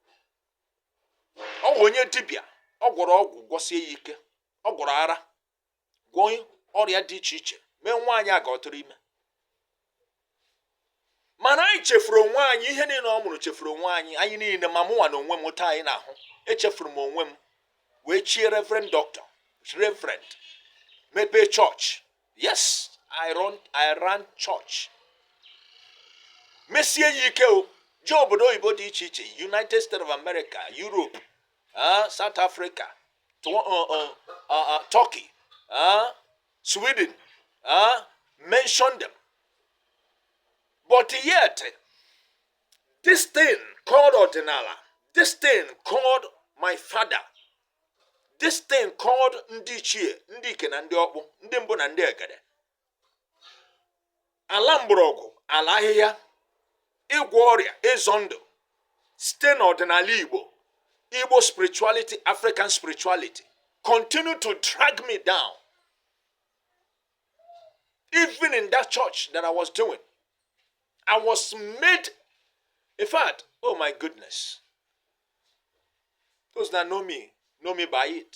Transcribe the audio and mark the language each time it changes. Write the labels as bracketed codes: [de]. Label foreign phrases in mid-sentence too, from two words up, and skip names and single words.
[ig] Ọ bụ onye dibịa, ọ gwọrọ ọgwụ gwọsie ya ike, ọ gwọrọ ara, gwọọ ọrịa dị iche iche, mee nwaanyị a ga-ọtụrụ ime. Mana anyị chefuru onwe anyị, ihe niile ọ mụrụ chefuru onwe anyị, anyị niile, ma mụnwa na onwe m taa anyị n'ahụ, echefuru m onwe m, wee chie Reverend Doctor, Reverend, mepee church. [en] Yes, I ran church. [ig] Mesie ya ike o, jee obodo oyibo dị iche iche, [en] United States of America, Europe, South Africa, Turkey, Sweden, mention them. But yet, this thing called Ordinala, this thing called my father, this thing called [ig] Ndichie, Ndike na ndị ọkpụ, ndị mbụ na ndị egede. Ala mgbọrọgwụ, ala ahịhịa, ịgwọ ọrịa, ịzọ ndụ, site n'ọdịnala Igbo, [en] Igbo spirituality, African spirituality, continue to drag me down. Even in that church that I was doing, I was made, in fact, oh my goodness. Those that know me by it.